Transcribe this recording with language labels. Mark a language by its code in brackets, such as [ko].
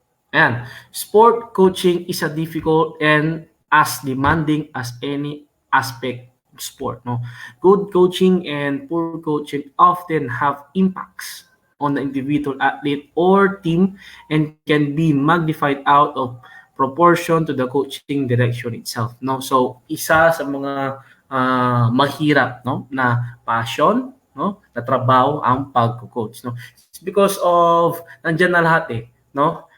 [en] And sport coaching is a difficult and as demanding as any aspect of sport. No, good coaching and poor coaching often have impacts on the individual athlete or team and can be magnified out of proportion to the coaching direction itself. [tl] No, so isa sa mga mahirap, no, na passion, no, na trabaho ang pagko-coach, no. [en] It's because of [tl] nandiyan na lahat no.